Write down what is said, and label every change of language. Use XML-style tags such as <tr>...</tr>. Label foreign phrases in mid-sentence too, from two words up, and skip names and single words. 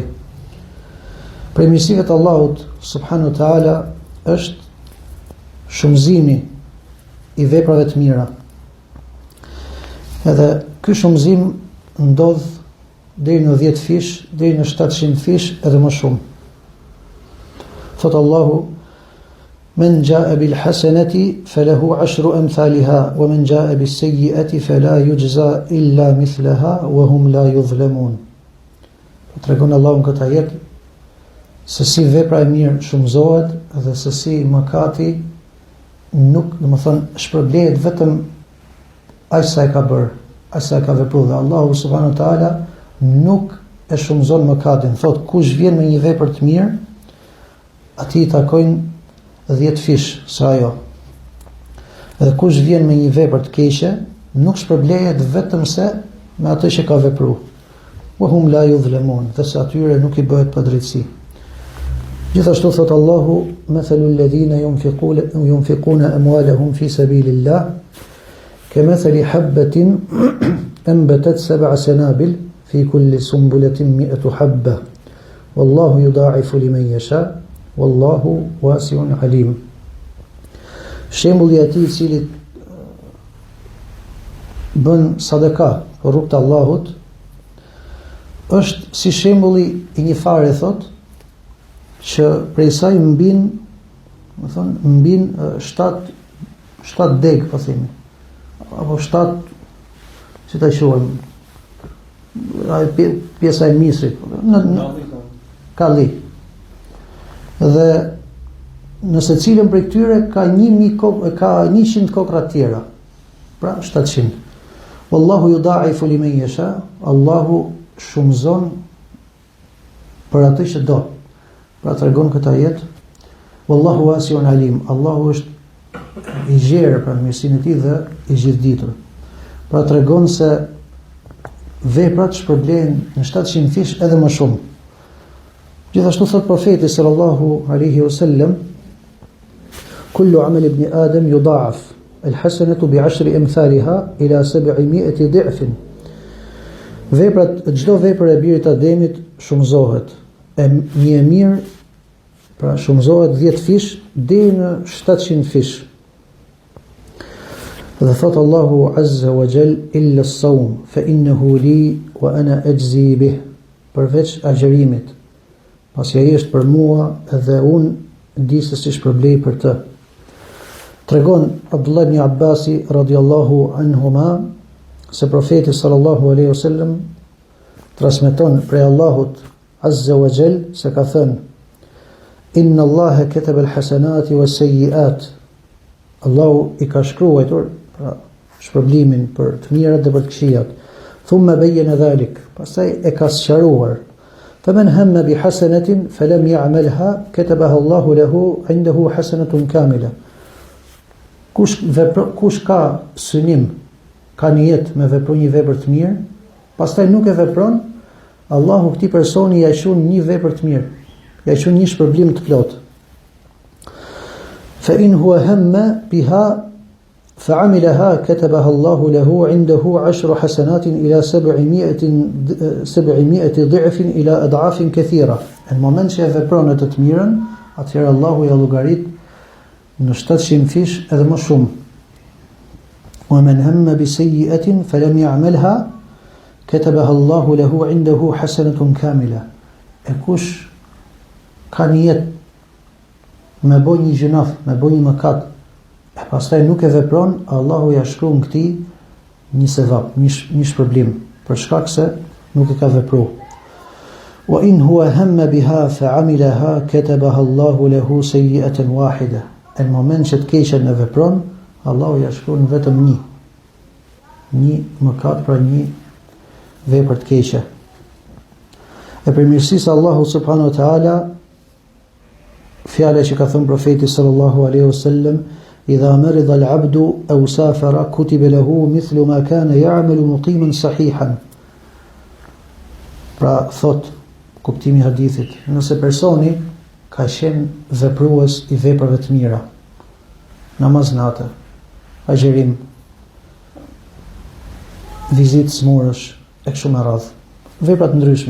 <sq>Prej mirësive të Allahut</sq> <ar>سبحانه وتعالى</ar> <sq>është shumëzimi i veprave të mira. Edhe ky shumëzim ndodh deri në 10 fish, deri në 700 fish edhe më shumë.</sq> <ar>Thot Allahu: "من جاء بالحسنة فله عشر أمثالها ومن جاء بالسيئة فلا يجزى إلا مثلها وهم لا يظلمون."</ar> <sq>tregon Allahu në këtë ajet se si vepra e mirë shumëzohet dhe se si mëkati nuk, domethënë, shpërblehet vetëm aq sa e ka bërë, aq sa e ka vepruar. Dhe Allahu</sq> <ar>سبحانه وتعالى</ar> <sq>nuk e shumëzon mëkatin. Thot kush vjen me një vepër të mirë, atij i takojnë 10 fish sa ajo. Dhe kush vjen me një vepër të keqe, nuk shpërblehet vetëm se me atë që ka vepruar.</sq> <ar>وهم لا يظلمون,</ar> <sq>dhe se atyre nuk i bëhet padrejtësi. Gjithashtu thot Allahu,</sq> <ar>مثل الذين ينفقون أموالهم في سبيل الله كمثل حبة أنبتت 7 سنابل في كل سنبلة 100 حبة والله يضاعف لمن يشاء والله واسع عليم.</ar> <sq>Shembulli i atij i cili bën sadaka për rrugt të Allahut është si shembulli i një fare, thot, që prej saj mbin 7 deg, po themi, apo 7, si ta quajmë, pjesa e misrit, kalli. Dhe nëse cilën prej këtyre ka 100 kokra tjera, pra 700.</sq> <ar>والله يضاعف لمن يشاء,</ar> <sq>Allahu shumëzon për atë që do. Pra tregon këtë ajet,</sq> <ar>والله واسع عليم,</ar> <sq>Allahu është i gjerë për mirësinë e tij dhe i gjithditur. Pra tregon se veprat shpërblehen në 700 fish edhe më shumë. Gjithashtu thot profeti</sq> <ar>صلى الله عليه وسلم كل عمل ابن آدم يضاعف الحسنة بـ10 أمثالها إلى 700 ضعف.</ar> <sq>Veprat, çdo vepër e birit Ademit shumëzohet. Një e mirë, pra shumëzohet 10 fish deri në 700 fish. Dhe thot Allahu</sq> <ar>عز وجل, إلا الصوم فإنه لي وأنا أجزي به,</ar> <sq>përveç agjerimit, pasi ai është për mua dhe unë di se si shpërblej për të. Tregon Abdullah ibn Abbasi</sq> <ar>رضي الله عنهما</ar> <sq>se profeti</sq> <ar>صلى الله عليه وسلم</ar> <sq>transmeton prej Allahut</sq> <ar>عز وجل</ar> <sq>se ka thënë,</sq> <ar>إن الله كتب الحسنات والسيئات,</ar> <sq>Allahu i ka shkruar pra shpërblimin për të mirat dhe për të këqijat.</sq> <ar>ثم بين ذلك,</ar> <sq>pastaj e ka sqaruar.</sq> <ar>فمن هم بحسنة فلم يعملها كتبها الله له عنده حسنة كاملة.</ar> <sq>Kush ka synim, ka nijet me vepru një vepër të mirë, pastaj nuk e vepron, Allahu këtij personi ja shon një vepër të mirë, ja shon një shpërblim të plot.</sq> <ar>فإن هو هم بها فعملها كتبها الله له عنده 10 حسنات إلى 700 ضعف إلى أضعاف كثيرة.</ar> <sq>Në moment që e vepron atë të mirën, atëherë Allahu ja llogarit në 700 fish edhe më shumë.</sq> <ar>ومن هم بسيئة فلم يعملها كتبها الله له عنده حسنة كاملة.</ar> <sq>E kush ka nijet me bë një gjunaf, me bë një mëkat, e pastaj nuk e vepron, Allahu ja shkruan këtij një sevap, një shpërblim, për shkak se nuk e ka vepruar.</sq> <ar>وإن هو هم بها فعملها كتبها الله له سيئة واحدة.</ar> <sq>Në moment që të keqen e vepron, Allahu ja shkruan vetëm një mëkat, pra një vepër të keqe. E për mirësisë Allahu</sq> <ar>سبحانه وتعالى,</ar> <sq>fjala që ka thënë profeti</sq> <ar>صلى الله عليه وسلم إذا مرض العبد أو سافر كتب له مثل ما كان يعمل مقيما صحيحا.</ar> <sq>Pra thot kuptimi i hadithit, nëse personi ka qenë veprues i veprave të mira, namaz natë, agjerim, vizitë smurësh, e kështu me radhë, vepra të ndryshme.</sq>